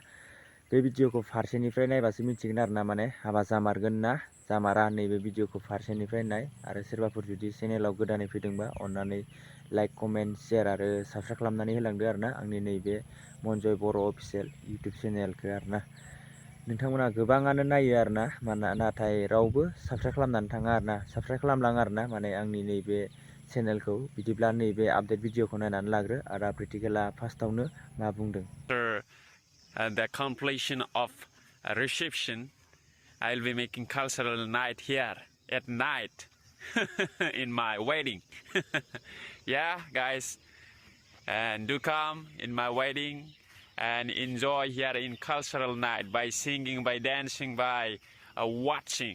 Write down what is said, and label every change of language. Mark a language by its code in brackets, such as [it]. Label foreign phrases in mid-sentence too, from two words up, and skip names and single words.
[brx] बे भिडिअखौ फारसेनिफ्राय नायबासो मिथिगोन आरोना माने हाबा जामारगोन ना जामारा नैबे भिडिअखौ फारसेनिफ्राय नाय आरो सोरबाफोर जुदि चेनेलाव गोदानै फैदोंबा अन्नानै [en] like comment share [brx] आरो साबस्क्राइब खालामनानै होलांदो आरोना आंनि नैबे मनजय बर' अफिसियेल इउटुब चेनेलखौ आरोना। नोंथांमोना गोबाङानो नायो आरोना नाथाय रावबो साबस्क्राइब खालामनानै थाङा आरोना साबस्क्राइब खालामलां आरोना माने आंनि नैबे चेनेलखौ। बिदिब्ला नैबे आपडेट भिडिअखौ नायनानै लाग्रो आदा प्रेक्टिकेला फार्स्टआवनो मा बुंदों। [en] The completion of a reception, I'll be making cultural night here at night in my wedding. Yeah, guys, and do come in my wedding and enjoy here in cultural night by singing, by dancing, by watching.